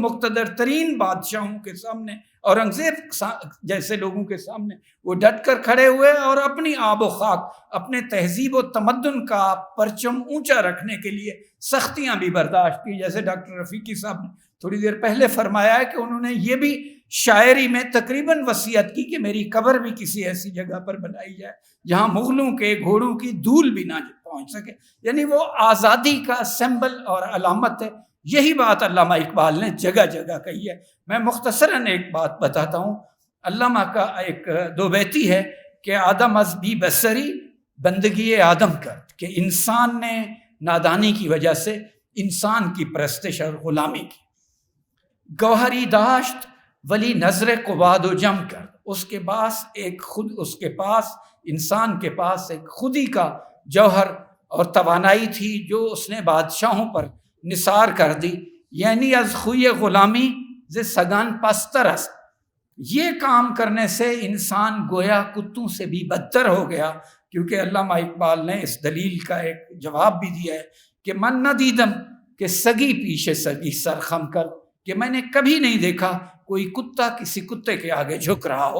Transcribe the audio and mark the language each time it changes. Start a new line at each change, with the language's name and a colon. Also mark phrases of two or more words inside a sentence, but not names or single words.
Urdu: مقتدر ترین بادشاہوں کے سامنے، اورنگزیب جیسے لوگوں کے سامنے وہ ڈٹ کر کھڑے ہوئے اور اپنی آب و خاک، اپنے تہذیب و تمدن کا پرچم اونچا رکھنے کے لیے سختیاں بھی برداشت کی، جیسے ڈاکٹر رفیقی صاحب نے تھوڑی دیر پہلے فرمایا ہے کہ انہوں نے یہ بھی شاعری میں تقریباً وصیت کی کہ میری قبر بھی کسی ایسی جگہ پر بنائی جائے جہاں مغلوں کے گھوڑوں کی دھول بھی نہ پہنچ سکے، یعنی وہ آزادی کا سمبل اور علامت ہے۔ یہی بات علامہ اقبال نے جگہ جگہ کہی ہے۔ میں مختصراً ایک بات بتاتا ہوں، علامہ کا ایک دو بیتی ہے کہ
Persian: آدم از بی بصری بندگی آدم کرد،
Urdu: کہ انسان نے نادانی کی وجہ سے انسان کی پرستش اور غلامی کی،
Persian: گوہری داشت ولی نظر قباد و جم کر،
Urdu: اس کے پاس انسان کے پاس ایک خودی کا جوہر اور توانائی تھی جو اس نے بادشاہوں پر نثار کر دی،
Persian: یعنی از خوی غلامی ز سگان پستر است۔
Urdu: یہ کام کرنے سے انسان گویا کتوں سے بھی بدتر ہو گیا، کیونکہ علامہ اقبال نے اس دلیل کا ایک جواب بھی دیا ہے کہ
Persian: من نہ دیدم کہ سگی پیچھے سگی سر خم کر،
Urdu: کہ میں نے کبھی نہیں دیکھا کوئی کتا کسی کتے کے آگے جھک رہا ہو۔